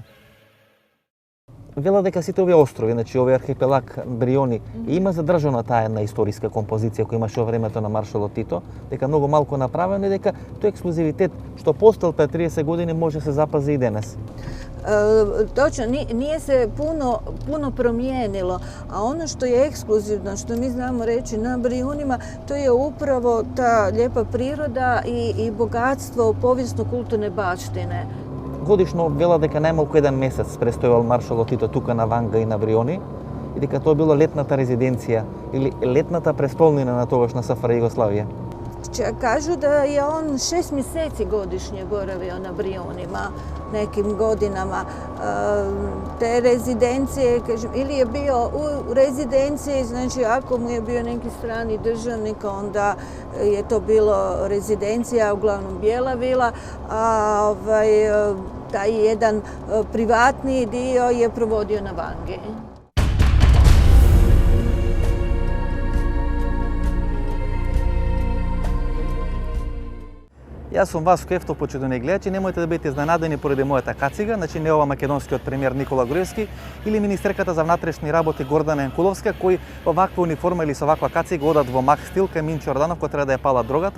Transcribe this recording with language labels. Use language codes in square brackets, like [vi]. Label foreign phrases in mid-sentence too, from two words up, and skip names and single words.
[mk] Вела дека сите овие острови, значи овој архипелаг Бриони, има задржана таа една историска композиција која имаше во времето на маршалот Тито, дека многу малку направено и дека тој ексклузивитет што постал пред 30 години може се запази и денес. Точно, [hr] nije se puno promijenilo, a ono što je ekskluzivno, što mi znamo reći na Brijunima, to je upravo ta lijepa priroda i bogatstvo povijesno-kulturne baštine. [mk] Годишно вела дека најмалку еден месец престојувал маршалот Тито тука на Ванга и на Бриони и дека тоа било летната резиденција или летната престолнина на тогашна SFRJ Југославија. [hr] Kažu da je on 6 mjeseci godišnje boravio na Brijunima nekim godinama. Te rezidencije, kažem, ili je bio u rezidenciji, znači ako mu je bio neki strani državnik, onda je to bilo rezidencija, uglavnom bijela vila, a taj jedan privatni dio je provodio na Vangi. [mk] Јас сум Васко Кефтов, почитувани гледачи, немојте да бидете изненадени поради мојата кацига, значи не ова македонскиот премиер Никола Груевски или министерката за внатрешни работи Гордана Јанкуловска, кои во ваква униформа или со ваква кацига одат во мак стил кај Минчо Јорданов кој треба да ја пала дрогата.